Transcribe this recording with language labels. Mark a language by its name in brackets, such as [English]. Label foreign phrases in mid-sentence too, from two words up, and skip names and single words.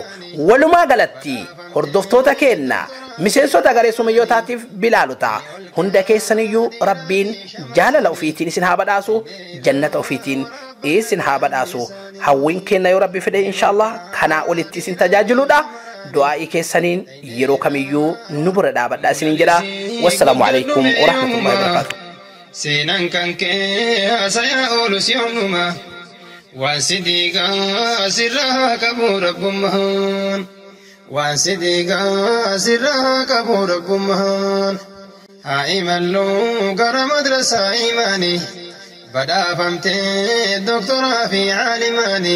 [Oromo] Walumaa galatti hordoftoota keenya miseensota garee sumayyootaatiif bilaalota hunda keessaniyyuu rabbiin jaalala ofiitiin isin haa badhaasu, jannata ofiitiin isin haa badhaasu. Hawwiin keenya yoo rabbi fide inshallah kanaa olitti isin tajaajiludha. Du'aa'ii keessaniin yeroo kamiyyuu nu bira dhaabadhaa isiniin jedha. [Arabic] والسلام عليكم ورحمة الله وبركاته. [Oromo] Seenaan kan kee haasayaa oolus yoomuma waan sidiigaa sirraa qabu rabbummaan, waan sidiigaa sirraa qabu rabbummaan. Haa imalluu gara madrasaa imaanii badhaafamtee doktoraa fi caalimaanii.